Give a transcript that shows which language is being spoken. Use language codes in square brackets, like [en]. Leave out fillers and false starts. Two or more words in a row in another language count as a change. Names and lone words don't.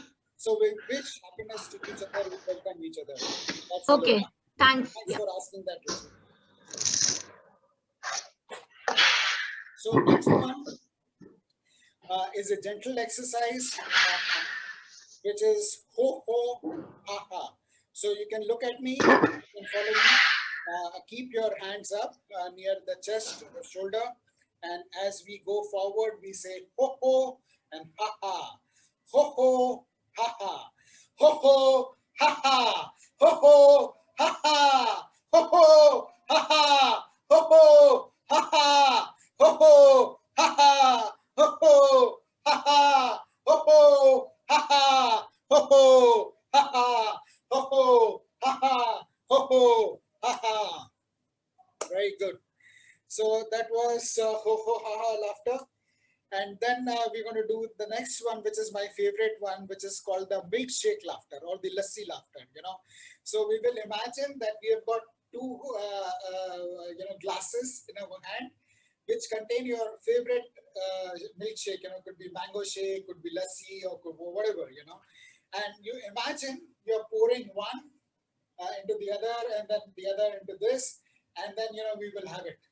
[en] So we wish happiness to each other, we welcome each other. That's Okay, aloha. thanks. Thanks Yeah. for asking that, Ruchi. So next one is a gentle exercise, which is ho ho ha ha. So you can look at me, you can follow me. Keep your hands up near the chest or shoulder, and as we go forward, we say ho ho and ha ha, ho ho ha ha, ho ho ha ha, ho ho ha ha, ho ho ha ha, ho ho ha ha, ho ho ha ha, ho ho ha ha, ho ho ha ha, ho ho ha ha, ho ho ha ha, ho ho ha ha. Very good. So that was ho ho ha ha laughter. And then we're going to do the next one, which is my favorite one, which is called the milkshake laughter or the lassi laughter, So we will imagine that we have got two, glasses in our hand, which contain your favorite milkshake, could be mango shake, could be lassi, or could be whatever, And you imagine you're pouring one into the other and then the other into this, and then, we will have it.